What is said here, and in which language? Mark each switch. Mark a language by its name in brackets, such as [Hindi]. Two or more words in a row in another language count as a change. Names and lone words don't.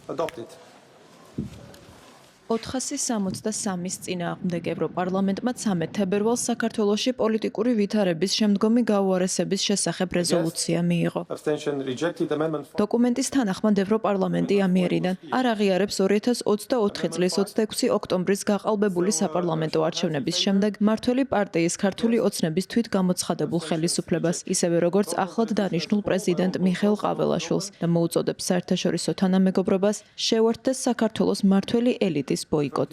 [English] adopted. [Georgian] 463-ის წინააღმდეგ ევროპარლამენტმა 13 თებერვალს საქართველოში პოლიტიკური ვითარების შემდგომი გაუარესების შესახებ რეზოლუცია მიიღო. [English] Abstention rejected amendment. [Georgian] დოკუმენტის თანახმად ევროპარლამენტი ამიერიდან არ აღიარებს 2024 წლის 26 ოქტომბრის გაყალბებული საპარლამენტო არჩევნების შემდეგ მმართველი პარტიის ქართული ოცნების თვითგამოცხადებულ ხელისუფლებას, ისევე როგორც ახლად დანიშნულ პრეზიდენტ მიხეილ ყაველაშვილს და მოუწოდებს საერთაშორისო თანამეგობრობას შეუერთდეს საქართველოს მმართველი ელიტის ბოიკოტს.